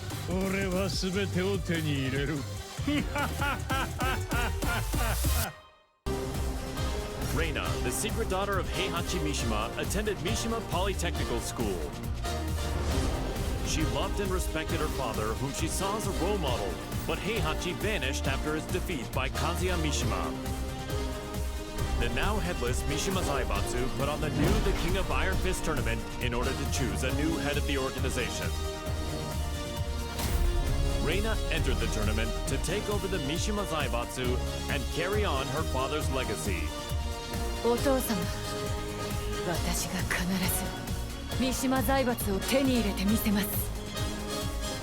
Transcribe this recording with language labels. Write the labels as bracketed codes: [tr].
[ja] 俺は全てを手に入れる。 [en] Reina, the secret daughter of Heihachi Mishima, attended Mishima Polytechnical School. She loved and respected her father, whom she saw as a role model, but Heihachi vanished after his defeat by Kazuya Mishima. The now headless Mishima Zaibatsu put on the The King of Iron Fist tournament in order to choose a new head of the organization. Reina entered the tournament to take over the Mishima Zaibatsu and carry on her father's legacy. [ja] お父様、私が必ず三島財閥を手に入れてみせます。